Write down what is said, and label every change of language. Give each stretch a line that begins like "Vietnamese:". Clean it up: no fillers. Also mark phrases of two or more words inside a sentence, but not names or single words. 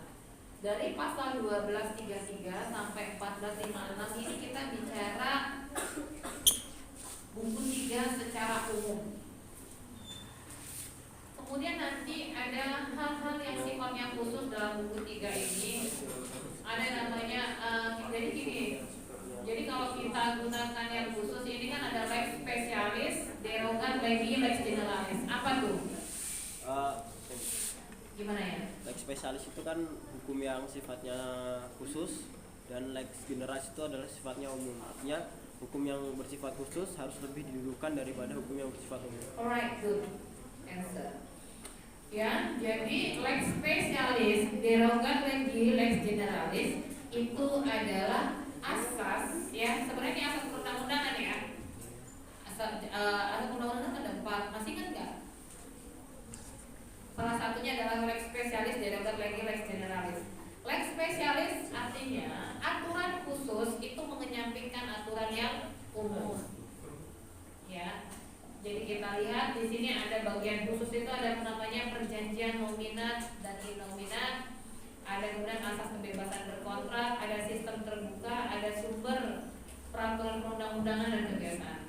Indonesian: Dari pasal 1233 sampai 1456 ini kita bicara buku 3 secara umum. Kemudian nanti ada hal-hal yang sifatnya khusus dalam buku 3 ini. Ada namanya jadi gini. Jadi kalau kita gunakan yang khusus ini kan ada
Latin: lex specialis, derogat legi, lex generalis.
Indonesian: Apa tuh? Gimana ya?
Latin: Lex spesialis
Indonesian: itu kan hukum yang sifatnya khusus dan
Latin: lex generalis
Indonesian: itu adalah sifatnya umum. Artinya hukum yang bersifat khusus harus lebih didudukan daripada hukum yang bersifat umum.
English: Alright, good answer.
Indonesian: Ya, jadi
Latin: lex specialis, derogat legi, lex generalis
Indonesian: itu adalah asas, ya. Sebenarnya ini asas perundang-undangan ya. Asas undang-undangan ada 4, masih ingat nggak? Salah satunya adalah
Latin: lex specialis, derogat legi, lex generalis. Lex specialis
Indonesian: artinya aturan khusus itu mengenyampingkan aturan yang umum. Ya. Jadi kita lihat di sini ada bagian khusus itu ada namanya perjanjian nominat dan innominat. Ada kemudian asas kebebasan berkontrak, ada sistem terbuka, ada sumber peraturan perundang-undangan dan kegiatan.